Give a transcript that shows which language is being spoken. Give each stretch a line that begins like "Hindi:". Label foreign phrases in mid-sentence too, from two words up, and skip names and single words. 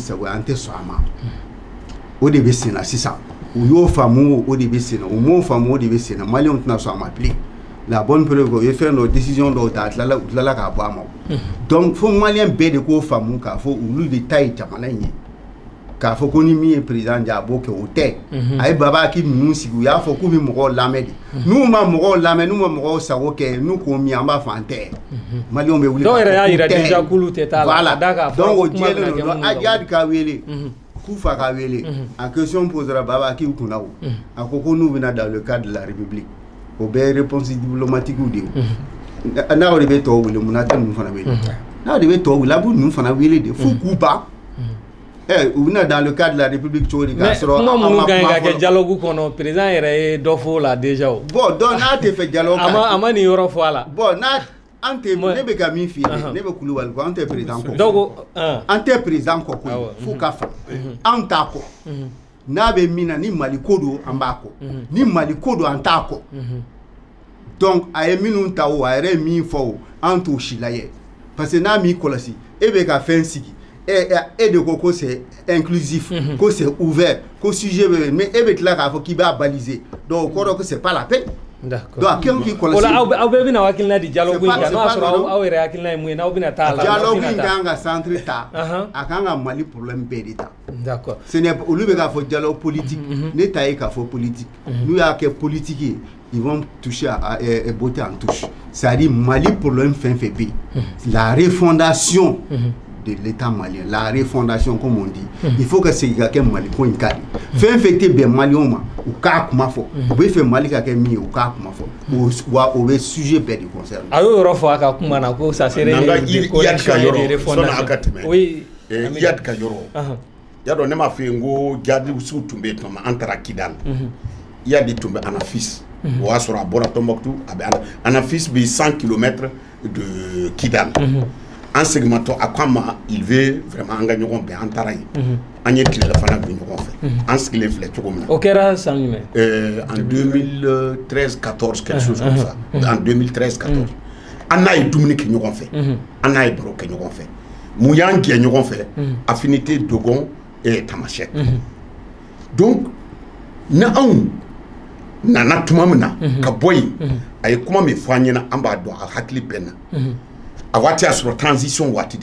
Bambara: sago ye an tɛ sɔn a ma o de bɛ sen na sisan u y'o faamu o de bɛ sen na u m'o faamu o de bɛ sen na maliyɛnw tɛna sɔn a ma bilen
French: la bonne preuve
Bambara: o ye fɛn dɔ décision dɔw ta a tilala k'a bɔ a ma donc fo maliyɛn bɛɛ de k'o faamu k'a fɔ olu de ta ye jamana in ye k'a fɔ ko ni min ye président ja a b'o kɛ o tɛ a ye Baba Agibu ninnu sigi u y'a fɔ k'u bɛ mɔgɔw lamɛn de n'u ma mɔgɔw lamɛn n'u ma mɔgɔw sago kɛ n'u ko min an b'a fɔ an tɛ maliyɛnw bɛ wuli dɔw yɛrɛ y'a yira déjà k'olu tɛ taa la voilà donc o jɛlen don Iyad ka wele Kufa ka wele a
French: question posera
Bambara: Baba Agibu kunna o a ko n'u bɛna
French: dans le cadre de la République
Bambara: o bɛɛ ye
French: réponse diplomatique
Bambara: de ye n'aw de bɛ tɔw wele munna tɛ ninnu fana wele n'aw de bɛ tɔw wele a b'u ninnu fana wele de fo k'u ban u bɛna
French: dans le cadre de la République
Bambara: cogo di k'a sɔrɔ kuma minnu ka ɲi ka kɛ dialogue kɔnɔ président yɛrɛ ye dɔ fɔ o la déjà o
French: bon donc
Bambara: n'a tɛ fɛ dialogue a ma nin yɔrɔ fɔ a la bon n'a an tɛ ne bɛ ka min f'i ye ne bɛ Kulubali kɔ an tɛ président kɔ donc an tɛ président kɔ koyi fo ka fɔ an t'a kɔ n'a bɛ min na ni Mali ko don an b'a kɔ ni Mali ko don an t'a kɔ donc a ye minnu ta o a yɛrɛ ye min fɔ o an t'o si lajɛ
French: parce que
Bambara: n'a m'i kɔlɔsi e bɛ ka fɛn sigi
French: et de
Bambara: ko
French: c'est inclusif, que c'est ouvert, que sujet mais
Bambara: e bɛ tila k'a fɔ k'i b'a baliser donc o kɔrɔ
French: que c'est pas la peine. D'accord. Donc quelqu'un qui kɔlɔsi.
Bambara: O la aw bɛɛ bɛna hakilina di dialogue in kan n'o y'a sɔrɔ aw yɛrɛ hakilina ye mun ye n'aw bɛna taa la. Dialogue in kan ka centre ta a kan ka Mali problème bɛɛ de ta.
French: D'accord. Ce n'est
Bambara: olu bɛ k'a fɔ dialogue politique ne ta ye k'a fɔ politique n'u y'a kɛ politique ye
French: ils vont toucher à botter en touche c'est-à-dire
Bambara: Mali problème fɛn fɛn bɛ yen
French: la refondation de l'État malien, la refondation comme on dit. Il faut que c'est quelqu'un
Bambara: Mali ko in kadi. Fɛn fɛn tɛ bɛn maliyɛnw ma u k'a kuma fɔ. U bɛ fɛ Mali ka kɛ min ye u k'a kuma fɔ. Wa o bɛ sujet bɛɛ de concerné. A y'o yɔrɔ fɔ a ka kuma na ko
French: ça serait
Bambara: Iyad ka yɔrɔ sɔnni a ka tɛmɛ.
French: Oui.
Bambara: Iyad ka yɔrɔ. ya dɔn ne m'a fɛ yen ko jihadistes tun bɛ yen tuma an taara Kidal
French: il y a des
Bambara: tun bɛ Anafis o y'a sɔrɔ a bɔra Tombouctou a bɛ Anafis bɛ 100
French: km de Kidal
Bambara: an segimatɔ a ko an ma
French: il veut vraiment
Bambara: an ka ɲɔgɔn bɛn an taara yen an ye tilela fana bɛ ɲɔgɔn fɛ an sigilen filɛ cogo min na o kɛra san jumɛn
French: en 2013-14 quelque chose comme ça en 2013-14
Bambara: an n'a ye dumuni kɛ ɲɔgɔn fɛ an n'a ye baro kɛ ɲɔgɔn fɛ mun y'an gɛn ɲɔgɔn fɛ affinité Dogon et Tamasek donc ni anw nana tuma min na ka bɔ yen a ye kuma min fɔ an ɲɛna an b'a dɔn a hakili bɛn na a waati y'a sɔrɔ transition waati